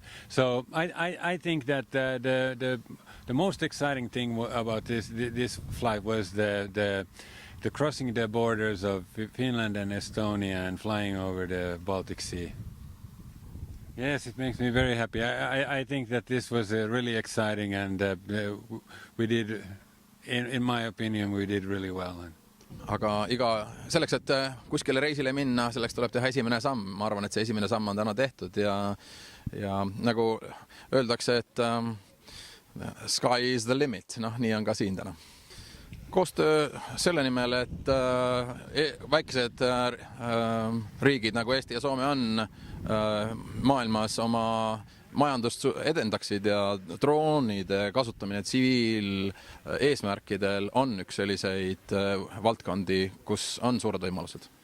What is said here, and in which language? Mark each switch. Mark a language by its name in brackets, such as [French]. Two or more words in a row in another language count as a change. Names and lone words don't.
[English] So I think that the most exciting thing about this flight was the crossing the borders of Finland and Estonia and flying over the Baltic Sea. Yes, it makes me very happy. I think that this was really exciting, and we did. In my opinion, we did really well. [Estonian] Aga selleks, et kuskile reisile minna, selleks tuleb teha esimene samm. Ma arvan, et see esimene samm on täna tehtud ja nagu öeldakse, et [English] sky is the limit. [Estonian] Nii on ka siin täna. Koostöö selle nimel, et väikesed riigid nagu Eesti ja Soome on maailmas oma majandust edendaksid ja droonide kasutamine tsiviil eesmärkidel on üks selliseid valdkondi, kus on suured võimalused.